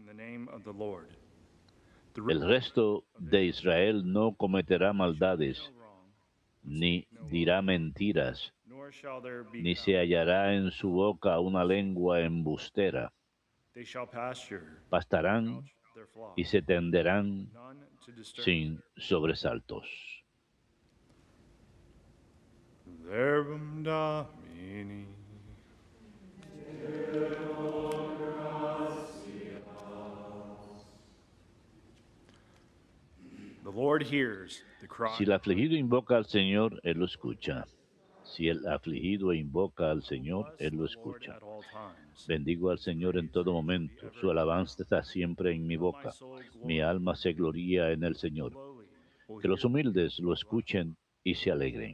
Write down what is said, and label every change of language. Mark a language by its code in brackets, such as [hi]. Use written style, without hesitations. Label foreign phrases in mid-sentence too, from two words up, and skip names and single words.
[es] El resto de Israel no cometerá maldades, ni dirá mentiras, ni se hallará en su boca una lengua embustera. Pastarán y se tenderán sin sobresaltos. [la] Verbum Domini. [en] The Lord hears the cry. [es] Si el afligido invoca al Señor, Él lo escucha. Si el afligido invoca al Señor, Él lo escucha. Bendigo al Señor en todo momento. Su alabanza está siempre en mi boca. Mi alma se gloría en el Señor. Que los humildes lo escuchen y se alegren.